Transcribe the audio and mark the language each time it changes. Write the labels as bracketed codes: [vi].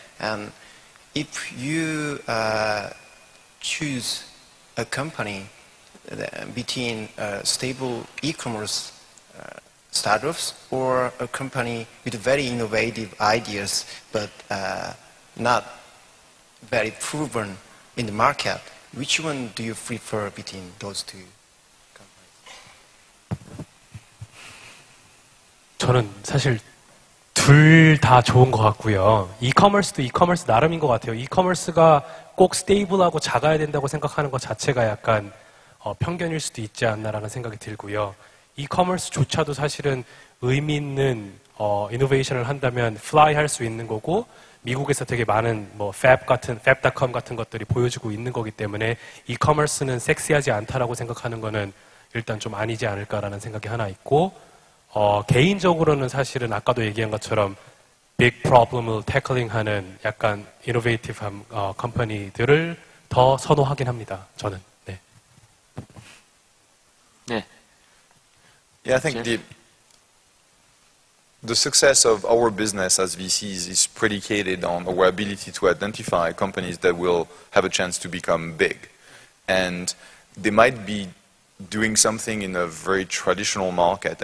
[en] And if you choose a company between stable e-commerce startups or a company with very innovative ideas but not very proven in the market, which one do you prefer between those two companies? [ko] 저는 사실 둘 다 좋은 것 같고요. 이커머스도 이커머스 나름인 것 같아요. 이커머스가 꼭 스테이블하고 작아야 된다고 생각하는 것 자체가 약간 편견일 수도 있지 않나라는 생각이 들고요. 이커머스조차도 사실은 의미 있는 이노베이션을 한다면 플라이 할 수 있는 거고 미국에서 되게 많은 fab.com 같은 것들이 보여주고 있는 거기 때문에 이커머스는 섹시하지 않다라고 생각하는 거는 일단 좀 아니지 않을까라는 생각이 하나 있고 개인적으로는 사실은 아까도 얘기한 것처럼 빅 프로블럼을 태클링하는 약간 이노베이티브한 컴퍼니들을 더 선호하긴 합니다. 저는. 네. 네. [en] Yeah, I think the success of our business as VCs is predicated on our ability to identify companies that will have a chance to become big. And they might be doing something in a very traditional market.